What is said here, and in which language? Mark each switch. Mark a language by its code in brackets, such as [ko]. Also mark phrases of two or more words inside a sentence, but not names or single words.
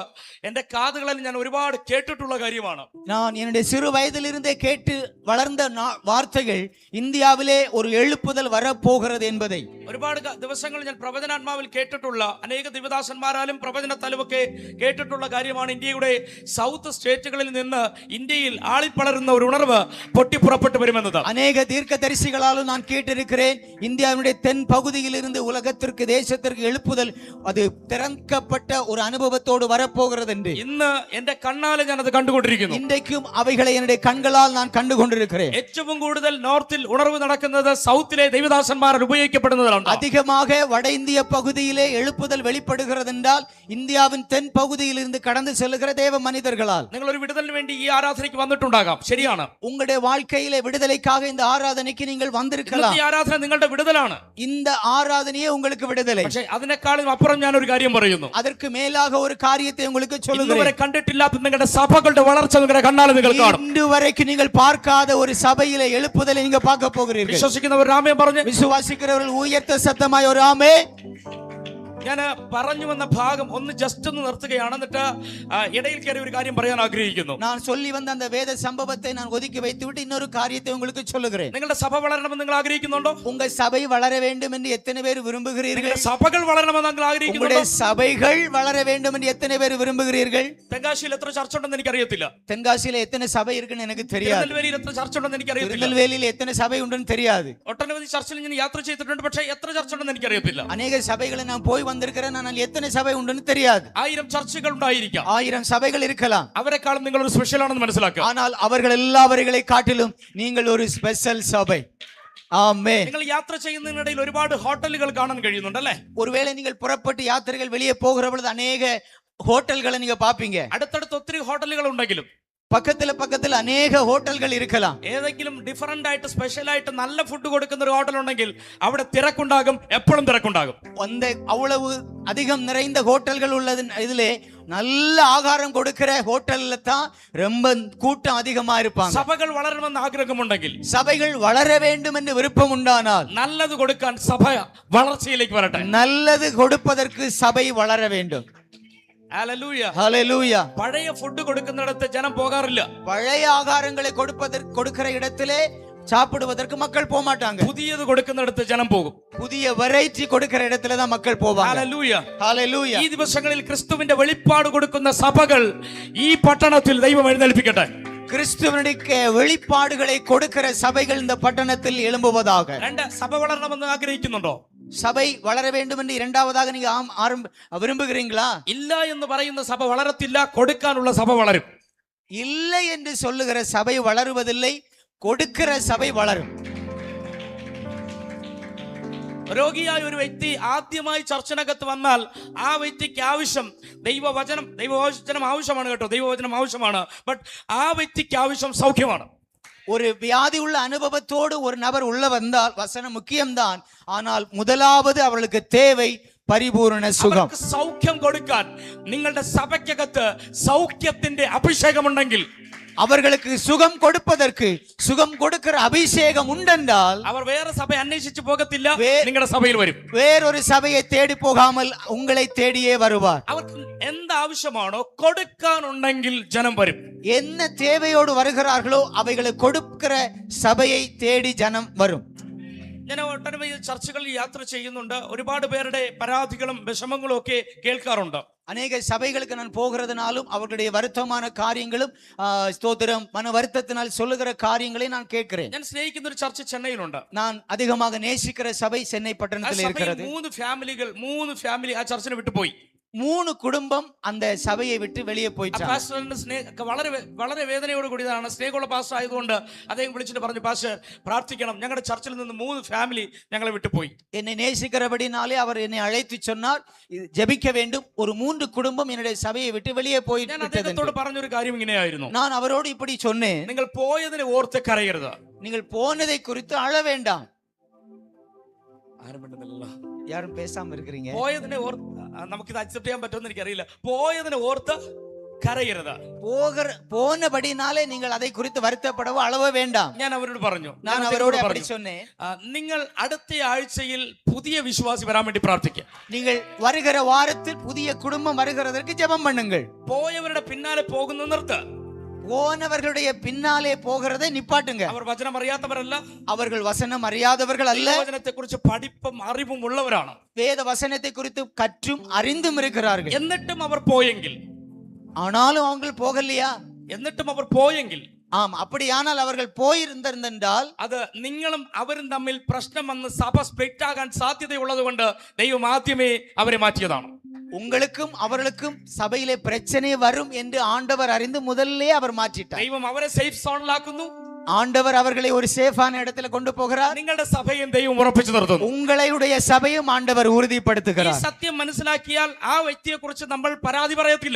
[ml] എന്റെ കാതുകളിൽ ഞാൻ ഒരുപാട് കേട്ടിട്ടുള്ള കാര്യമാണ്. [ta] நான் என்னுடைய சிறு வயதிலிருந்தே கேட்டு வளர்ந்த வார்த்தைகள் இந்தியாவிலே ஒரு எழுப்புதல் வரப்போகிறது என்பதை. [ml] ഒരുപാട് ദിവസങ്ങൾ ഞാൻ പ്രവചനാത്മാവിൽ കേട്ടിട്ടുള്ള, അനേക ദിവദാസന്മാരാലും പ്രവചനത്താലും ഒക്കെ കേട്ടിട്ടുള്ള കാര്യമാണ്. ഇന്ത്യയുടെ സൗത്ത് സ്റ്റേറ്റുകളിൽ നിന്ന് ഇന്ത്യയിൽ ആളിപ്പളരുന്ന ഒരു ഉണർവ് പൊട്ടിപ്പുറപ്പെട്ടു വരുമെന്നത്. [ta] அநேக தீர்க்கதரிசிகளாலும் நான் கேட்டிருக்கிறேன், இந்தியாவுடைய தென் பகுதியில் இருந்து உலகத்திற்கு, தேசத்திற்கு எழுப்புதல் அது திறக்கப்பட்ட ஒரு அனுபவத்தோடு வரப்போகிறது என்று. [ml] ഇന്ന് എന്റെ കണ്ണാലെ ഞാൻ അത് കണ്ടുകൊണ്ടിരിക്കുന്നു. [ta] இன்றைக்கும் அவைகளை என்னுடைய கண்களால் நான் கண்டு கொண்டிருக்கிறேன். [ml] ഏറ്റവും കൂടുതൽ നോർത്തിൽ ഉണർവ് നടക്കുന്നത് സൗത്തിലെ ദൈവദാസന്മാർ ഉപയോഗിക്കപ്പെടുന്നതാണ്. [ta] அதிகமாக வட இந்திய பகுதியிலே எழுப்புதல் வெளிப்படுகிறது என்றால் இந்தியாவின் தென் பகுதியில் இருந்து கடந்து செல்லுகிற தேவ மனிதர்களால். [ml] നിങ്ങൾ ഒരു വിടുതലിന് വേണ്ടി ഈ ആരാധനയ്ക്ക് വന്നിട്ടുണ്ടാകാം, ശരിയാണ്. [ta] உங்களுடைய வாழ்க்கையிலே விடுதலைக்காக இந்த ஆராதனைக்கு நீங்கள் வந்திருக்கலாம். [ml] ഈ ആരാധന നിങ്ങളുടെ വിടുതലാണ്. [ta] இந்த ஆராதனையே உங்களுக்கு விடுதலை. [ml] പക്ഷേ അതിനേക്കാളും അപ്പുറം ഞാൻ ഒരു കാര്യം പറയുന്നു. [ta] அதற்கு மேலாக ஒரு காரியத்தை உங்களுக்கு சொல்லுகிறேன். [ml] ഇന്നുവരെ കണ്ടിട്ടില്ലാത്ത നിങ്ങളുടെ സഭകളുടെ വളർച്ച നിങ്ങളുടെ കണ്ണാലെ നിങ്ങൾ കാണും. [ta] இன்று வரைக்கும் நீங்கள் பார்க்காத ஒரு சபையிலே எழுப்புதலை நீங்க பார்க்க போகிறீர்கள். [ml] വിശ്വസിക്കുന്നവർ ആമേൻ പറഞ്ഞു. [ta] விசுவாசிக்கிறவர்கள் உயர்த்த சத்தமாய் ஒரு ஆமென். [ml] ഞാൻ പറഞ്ഞു വന്ന ഭാഗം ഒന്ന് ജസ്റ്റ് ഒന്ന് നിർത്തുകയാണ്. എന്നിട്ട് ഇടയിൽ കയറി ഒരു കാര്യം പറയാൻ ആഗ്രഹിക്കുന്നു. [ta] நான் சொல்லி வந்த அந்த வேத சம்பவத்தை நான் ஒதுக்கி வைத்துவிட்டு இன்னொரு காரியத்தை உங்களுக்கு சொல்லுகிறேன். [ml] നിങ്ങളുടെ സഭ വളരണമെന്ന് നിങ്ങൾ ആഗ്രഹിക്കുന്നുണ്ടോ? [ta] உங்க சபை வளர வேண்டும் என்று எத்தனை பேர் விரும்புகிறீர்கள்? [ml] സഭകൾ വളരണമെന്ന് നിങ്ങൾ ആഗ്രഹിക്കുന്നുണ്ടോ? [ta] உங்களுடைய சபைகள் வளர வேண்டும் என்று எத்தனை பேர் விரும்புகிறீர்கள்? [ml] തെങ്കാശിയിൽ എത്ര ചർച്ച ഉണ്ടെന്ന് എനിക്ക് അറിയത്തില്ല. [ta] தென்காசியில எத்தனை சபை இருக்குன்னு எனக்கு தெரியாது. [ml] തിരുനെൽവേലിയിൽ എത്ര ചർച്ച ഉണ്ടെന്ന് എനിക്ക് അറിയത്തില്ല. [ta] திருநெல்வேலியில் எத்தனை சபை உண்டுன்னு தெரியாது. [ml] ഒട്ടനവധി ചർച്ചയിൽ ഞാൻ യാത്ര ചെയ്തിട്ടുണ്ട്, പക്ഷേ എത്ര ചർച്ച ഉണ്ടെന്ന് എനിക്ക് അറിയത്തില്ല. [ta] அநேக சபைகளை நான் போய் வந்திருக்கிறேன், ஆனால் எத்தனை சபை உண்டுன்னு தெரியாது. [ml] 1000 ചർച്ചകൾ ഉണ്ടായിരിക്കാം, [ta] 1000 சபைகள் இருக்கலாம். [ml] അവരെക്കാളും നിങ്ങൾ ഒരു സ്പെഷ്യൽ ആണെന്ന് മനസ്സിലാക്കുക. [ta] ஆனால் அவர்கள் எல்லாவர்களை காட்டிலும் நீங்கள் ஒரு ஸ்பெஷல் சபை. ஆமென். [ml] നിങ്ങൾ യാത്ര ചെയ്യുന്നതിനിടയിൽ ഒരുപാട് ഹോട്ടലുകൾ കാണാൻ കഴിയുന്നുണ്ട് അല്ലേ? [ta] ஒருவேளை நீங்கள் புறப்பட்டு யாத்திரைகள் வெளியே போகிற பொழுது அநேக ஹோட்டல்களை நீங்க பாப்பீங்க. [ml] അടുത്തടുത്ത് ഒത്തിരി ഹോട്ടലുകൾ ഉണ്ടെങ്കിലും [ta] பக்கத்துல அநேக ஹோட்டல்கள் இருக்கலாம். [ml] ഏതെങ്കിലും ഡിഫറന്റ് ആയിട്ട് സ്പെഷ്യൽ ആയിട്ട് നല്ല ഫുഡ് കൊടുക്കുന്ന ഒരു ഹോട്ടൽ ഉണ്ടെങ്കിൽ അവിടെ തിരക്കുണ്ടാകും, എപ്പോഴും തിരക്കുണ്ടാകും. [ta] அந்த அவ்வளவு அதிகம் நிறைந்த ஹோட்டல்கள் உள்ளது இதிலே நல்ல ஆகாரம் கொடுக்கிற ஹோட்டல்ல தான் ரொம்ப கூட்டம் அதிகமா இருப்பாங்க. [ml] സഭകൾ വളരണമെന്ന് ആഗ്രഹമുണ്ടെങ്കിൽ, [ta] சபைகள் வளர வேண்டும் என்று விருப்பம் உண்டானால் [ml] നല്ലത് കൊടുക്കാൻ സഭ വളർച്ചയിലേക്ക് വരട്ടെ. [ta] நல்லது கொடுப்பதற்கு சபை வளர வேண்டும். [ml] ഹല്ലേലൂയ. [ta] ஹalleluya. [ml] പഴയ ഫുഡ് കൊടുക്കുന്നിടത്ത് ജനം പോകാറില്ല. [ta] பழைய ஆகாரங்களை கொடுக்கிற இடத்திலே சாப்பிடுவதற்கு மக்கள் போக மாட்டாங்க. [ml] പുതിയത് കൊടുക്കുന്നിടത്ത് ജനം പോകും. [ta] புதிய வெரைட்டி கொடுக்கிற இடத்துல தான் மக்கள் போவாங்க. [ml] ഹല്ലേലൂയ. [ta] ஹalleluya. [ml] ഈ ദിവസങ്ങളിൽ ക്രിസ്തുവിന്റെ വെളിപ്പാട് കൊടുക്കുന്ന സഭകൾ ഈ പട്ടണത്തിൽ ദൈവം എഴുന്നേൽപ്പിക്കട്ടെ. [ta] கிறிஸ்துவனுடைய வெளிப்பாடுகளை கொடுக்கிற சபைகள் இந்த பட்டணத்தில் எழும்புவதாக. [ml] രണ്ട്, സഭ വളരണമെന്ന് ആഗ്രഹിക്കുന്നുണ്ടോ? [ta] சபை வளர வேண்டும் என்று இரண்டாவதாக நீங்க விரும்புகிறீங்களா? [ml] ഇല്ല എന്ന് പറയുന്ന സഭ വളരത്തില്ല, കൊടുക്കാനുള്ള സഭ വളരും. [ta] இல்லை என்று சொல்லுகிற சபை வளருவதில்லை, കൊടുக்கிற சபை வளரும். [ml] രോഗിയായ ഒരു വ്യക്തി ആദ്യമായി ചർച്ചിനകത്ത് വന്നാൽ ആ വ്യക്തിക്ക് ആവശ്യം ദൈവവചനം ആവശ്യമാണ് കേട്ടോ, ദൈവവചനം ആവശ്യമാണ്. ബട്ട് ആ വ്യക്തിക്ക് ആവശ്യം സൗഖ്യമാണ്. [ta] ஒரு வியாதி உள்ள அனுபவத்தோடு ஒரு நபர் உள்ள வந்தால் வசனம் முக்கியம்தான், ஆனால் முதலாவது அவர்களுக்கு தேவை [ml] പരിപൂർണ സുഖം. സൗഖ്യം കൊടുക്കാൻ നിങ്ങളുടെ സഭയ്ക്കകത്ത് സൗഖ്യത്തിന്റെ അഭിഷേകം ഉണ്ടെങ്കിൽ, [ta] அவர்களுக்கு சுகம் கொடுப்பதற்கு சுகம் கொடுக்கிற அபிஷேகம் உண்டென்றால் [ml] അവർ വേറെ സഭ അന്വേഷിച്ചു പോകത്തില്ല, നിങ്ങളുടെ സഭയിൽ വരും. [ta] வேறொரு சபையை தேடி போகாமல் உங்களை தேடியே வருவார். [ml] അവർക്ക് എന്താവശ്യമാണോ കൊടുക്കാനുണ്ടെങ്കിൽ ജനം വരും. [ta] என்ன தேவையோடு வருகிறார்களோ அவைகளை கொடுக்கிற சபையை தேடி ஜனம் வரும். [ml] ഞാൻ ഒട്ടനവധി ചർച്ചകളിൽ യാത്ര ചെയ്യുന്നുണ്ട്. ഒരുപാട് പേരുടെ പരാതികളും വിഷമങ്ങളും ഒക്കെ കേൾക്കാറുണ്ട്. [ta] அநேக சபைகளுக்கு நான் போகிறதுனாலும் அவர்களுடைய வருத்தமான காரியங்களும் ஸ்தோத்திரம் மன வருத்தத்தினால் சொல்லுகிற காரியங்களை நான் கேட்கிறேன். [ml] ഞാൻ സ്നേഹിക്കുന്ന ഒരു ചർച്ച ചെന്നൈയിലുണ്ട്. [ta] நான் அதிகமாக நேசிக்கிற சபை சென்னை பட்டணத்தில் இருக்கிறது. [ml] മൂന്ന് ഫാമിലി ആ ചർച്ചിനെ വിട്ടു പോയി. [ta] 3 കുടുംബം அந்த [ml] സഭയെ വിട്ട് [ta] வெளியே போயிட்டாங்க. [ml] പാസ്റ്ററിന്റെ വളരെ വേദനയോട് കൂടിയതാണ്. സ്നേഹമുള്ള പാസ്റ്റർ ആയതുകൊണ്ട് അദ്ദേഹം വിളിച്ചിട്ട് പറഞ്ഞു, പാസ്റ്റർ പ്രാർത്ഥിക്കണം, ഞങ്ങളുടെ ചർച്ചിൽ നിന്ന് 3 ഫാമിലി ഞങ്ങളെ വിട്ടു പോയി. [ta] என்னை நேசிக்கிறபடினாலே அவர் என்னை அழைத்து சொன்னார், ஜெபிக்க வேண்டும், ஒரு 3 குடும்பம் என்னுடைய சபையை விட்டு வெளியே போய் [ml] ഞാൻ അദ്ദേഹത്തോട് പറഞ്ഞൊരു കാര്യം ഇങ്ങനെയായിരുന്നു. [ta] நான் அவரோடு இப்படி சொன்னேன், [ml] നിങ്ങൾ പോയതിനെ ഓർത്ത് കരയരുത്. [ta] நீங்கள் போனதை குறித்து அழ வேண்டாம். [ml] ആരും മിണ്ടുന്നില്ല. [ta] யாரும் பேசாம இருக்கிறீங்க. [ml] പോയതിനെ ഓർത്ത് നമുക്കിത് അക്സെപ്റ്റ് ചെയ്യാൻ പറ്റുമെന്ന് എനിക്കറിയില്ല. പോയതിനെ ഓർത്ത് കരയരുത്. [ta] போனபடினாலே நீங்கள் அதை குறித்து வருத்தப்படவோ அழவோ வேண்டாம். [ml] ഞാൻ അവരോട് പറഞ്ഞു, [ta] நான் அவரோடு அப்படி சொன்னேன், [ml] നിങ്ങൾ അടുത്ത ആഴ്ചയിൽ പുതിയ വിശ്വാസി വരാൻ വേണ്ടി പ്രാർത്ഥിക്കുക. [ta] நீங்கள் வருகிற வாரத்தில் புதிய குடும்பம் வருகிறதற்கு ஜெபம் பண்ணுங்கள். [ml] പോയവരുടെ പിന്നാലെ പോകുന്നത് നിർത്ത്. [ta] போனவர்களுடைய பின்னாலே போகிறதை நிப்பாட்டுங்க. [ml] അവർ വചനം അറിയാത്തവരല്ല, [ta] அவர்கள் வசனம் அறியாதவர்கள் அல்ல, [ml] വചനത്തെ കുറിച്ച് പഠിപ്പും അറിവും ഉള്ളവരാണ്. [ta] வேத வசனத்தை குறித்து கற்றும் அறிந்தும் இருக்கிறார்கள். [ml] എന്നിട്ടും അവർ പോയെങ്കിൽ, [ta] ஆனாலும் அவங்க போகலையா? [ml] എന്നിട്ടും അവർ പോയെങ്കിൽ, [ta] ஆம், அப்படியானால் அவர்கள் போயிருந்தால் [ml] അത് നിങ്ങളും അവരും തമ്മിൽ പ്രശ്നം വന്ന് സഭ സ്പ്ലിറ്റ് ആകാൻ സാധ്യതയുള്ളത് കൊണ്ട് ദൈവം ആദ്യമേ അവരെ മാറ്റിയതാണ്. [ta] உங்களுக்கும் அவர்களுக்கும் சபையிலே பிரச்சனை வரும் என்று ஆண்டவர் அறிந்து முதல்லே அவர் மாற்றிட்டார். [ml] ദൈവം അവരെ [en] safe zone. [ta] ஆண்டவர் அவர்களை ஒரு சேஃபான இடத்துல கொண்டு போகிறார். [ml] നിങ്ങളുടെ സഭയും ദൈവം ഉറപ്പിച്ചു നിർത്തുന്നു. [ta] உங்களுடைய சபையும் ஆண்டவர் உறுதிப்படுத்துகிறார். [ml] ഈ സത്യം മനസ്സിലാക്കിയാൽ ആ വ്യക്തിയെ കുറിച്ച് നമ്മൾ പരാതി പറയത്തില്ല.